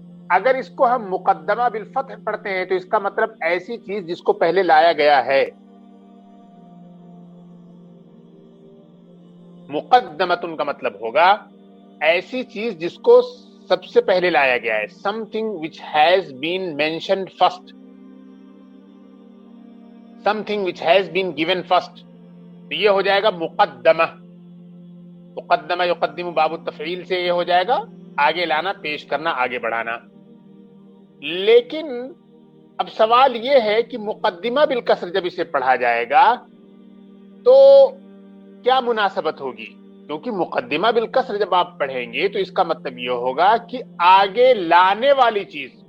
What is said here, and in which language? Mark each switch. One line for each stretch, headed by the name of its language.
Urdu: اگر اس کو ہم مقدمہ بالفتح پڑھتے ہیں تو اس کا مطلب ایسی چیز جس کو پہلے لایا گیا ہے. مقدمتن کا مطلب ہوگا ایسی چیز جس کو سب سے پہلے لایا گیا ہے.
English: something which has been mentioned first, something which has been given first.
Urdu: تو یہ ہو جائے گا مقدمہ. مقدمہ یقدم باب التفعیل سے یہ ہو جائے گا آگے لانا، پیش کرنا، آگے بڑھانا. لیکن اب سوال یہ ہے کہ مقدمہ بالکسر جب اسے پڑھا جائے گا تو کیا مناسبت ہوگی؟ کیونکہ مقدمہ بالکسر جب آپ پڑھیں گے تو اس کا مطلب یہ ہوگا کہ آگے لانے والی چیز.